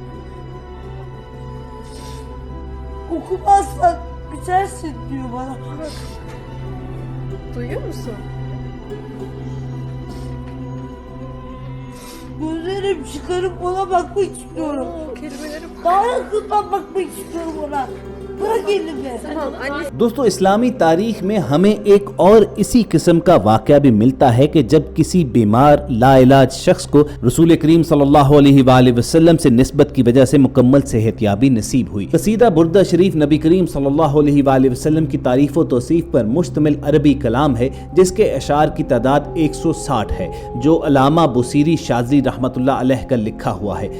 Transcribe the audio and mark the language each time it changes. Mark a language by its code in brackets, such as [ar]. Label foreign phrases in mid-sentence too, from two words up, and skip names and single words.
[tr] Okumazsan bitersin diyor bana. Duyuyor musun? Gözlerim çıkarıp ona bakmak istiyorum. Kelimelerim. Daha yakından bakmak istiyorum ona. Bırak elimi. [ur] دوستوں، اسلامی تاریخ میں ہمیں ایک اور اسی قسم کا واقعہ بھی ملتا ہے کہ جب کسی بیمار لاعلاج شخص کو رسول کریم [ar] صلى الله عليه وسلم [ur] سے نسبت کی وجہ سے مکمل صحت یابی نصیب ہوئی. قصیدہ بردہ شریف نبی کریم [ar] صلى الله عليه وسلم [ur] کی تعریف و توصیف پر مشتمل عربی کلام ہے جس کے اشعار کی تعداد 160 ہے، جو علامہ بوصیری شاذلی [ar] رحمۃ اللہ علیہ [ur] کا لکھا ہوا ہے.